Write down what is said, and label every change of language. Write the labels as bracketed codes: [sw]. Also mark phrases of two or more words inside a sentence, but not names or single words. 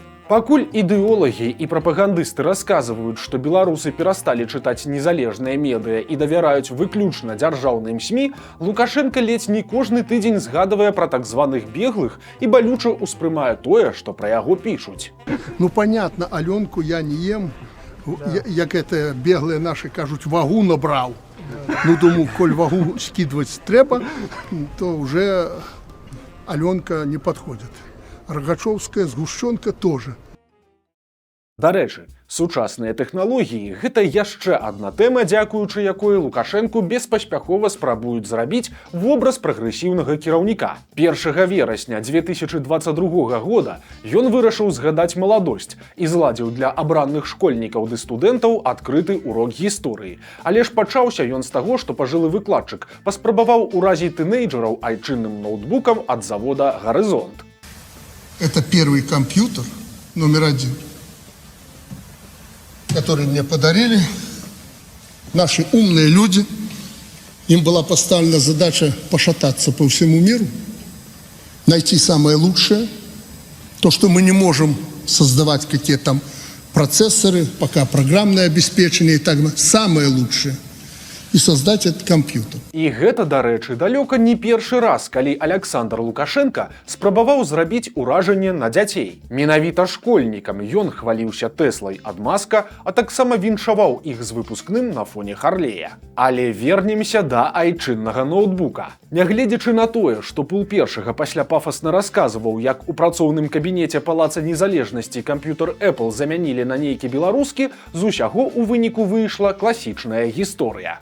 [be] Пакуль ідэолагі і прапагандысты расказваюць, што беларусы перасталі чытаць незалежныя медыа і давяраюць выключна дзяржаўным СМІ, Лукашенко ледзь не кожны тыдзень згадвае пра так званых беглых і балюча ўспрымае тое, што пра яго пішуць. [ru] Ну, понятно, Аленку я не ем, як это беглые наши кажуть, вагу набрал. Ну, думаю, коль вагу скидывать треба, то уже Аленка не подходит. Рогачевская сгущенка тоже. [be] Дарэчы, сучасныя тэхналогіі – гэта яшчэ адна тэма, дзякуючы якой Лукашэнку беспаспяхова спрабуюць зрабіць вобраз прагрэсіўнага кіраўніка. 1 верасня 2022 года ён вырашыў згадаць маладосць і зладзіў для абранных школьнікаў ды студэнтаў адкрыты урок гісторыі. Але ж пачаўся ён з таго, што пажылы выкладчык паспрабаваў уразіць тынейджераў айчынным ноутбукам ад завода «Горизонт». [ru] Это первый компьютер номер 1, который мне подарили наши умные люди. Им была поставлена задача пошататься по всему миру, найти самое лучшее, то, что мы не можем создавать какие-то там процессоры, пока программное обеспечение и так далее, самое лучшее. І создать этот компьютер. [be] І гэта, дарэчы, далёка не першы раз, калі Александр Лукашенко спрабаваў зрабіць уражанне на дзяцей. Менавіта школьнікам ён хваліўся Тэслай ад Маска, а таксама віншаваў іх з выпускным на фоне Харлея. Але вернемся да айчыннага ноутбука. Нягледзячы на тое, што пул першага пасля пафасна расказваў, як у працоўным кабінеце Палаца Незалежнасці камп'ютер Apple замянілі на нейкі беларускі, з усяго ў выніку выйшла класічная гісторыя.